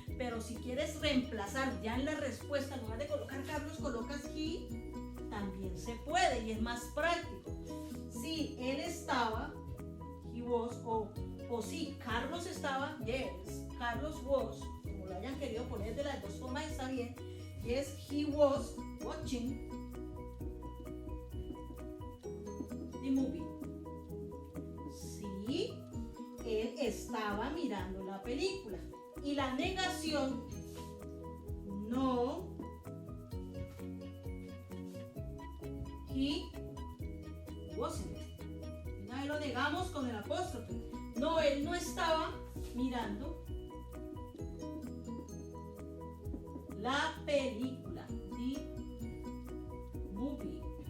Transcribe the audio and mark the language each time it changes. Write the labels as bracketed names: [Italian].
[Spanish] Pero si quieres reemplazar ya en la respuesta, en lugar de colocar Carlos, colocas he, también se puede y es más práctico. Si él estaba, [English] he was, [Spanish] o si Carlos estaba, [English] yes, Carlos was, [Spanish] como lo hayan querido poner de las dos formas está bien. [English] Yes, he was watching the movie. [Spanish] Sí, él estaba mirando la película. Y la negación, no, [English] he wasn't. [Spanish] Una vez lo negamos con el apóstrofe. No, él no estaba mirando la película, [English] the movie.